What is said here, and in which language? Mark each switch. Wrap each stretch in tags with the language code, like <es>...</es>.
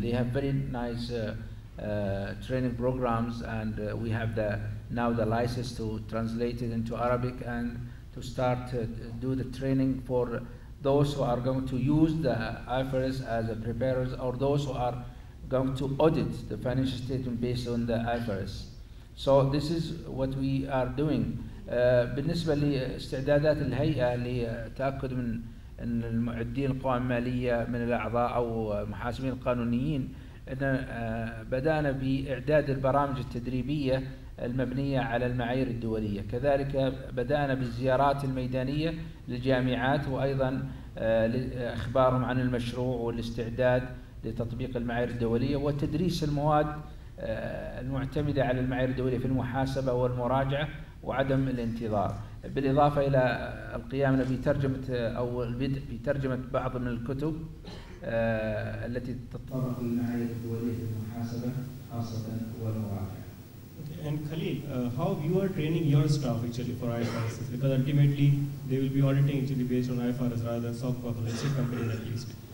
<en>They have very nice training programs, and we have now the license to translate it into Arabic and to start to do the training for those who are going to use the IFRS as a preparers, or those who are going to audit the financial statement based on the IFRS. So this is what we are doing.</en> <ar>بالنسبة لاستعدادات الهيئة لتأكد من أن المعدين القوائم المالية من الأعضاء أو المحاسبين القانونيين، أن بدأنا بإعداد البرامج التدريبية المبنية على المعايير الدولية. كذلك بدأنا بالزيارات الميدانية للجامعات، وأيضا إخبارهم عن المشروع والاستعداد لتطبيق المعايير الدولية وتدريس المواد المعتمدة على المعايير الدولية في المحاسبة والمراجعة وعدم الانتظار، بالإضافة إلى القيام بترجمة أو البدء بترجمة بعض من الكتب التي تتطرق للمعايير الدولية في المحاسبة خاصة والمراجعة.</ar> <en>And Khalid, how you are training your staff actually for IFRS? Because ultimately they will be auditing actually based on IFRS rather than SOCPA for listed companies at least.</en>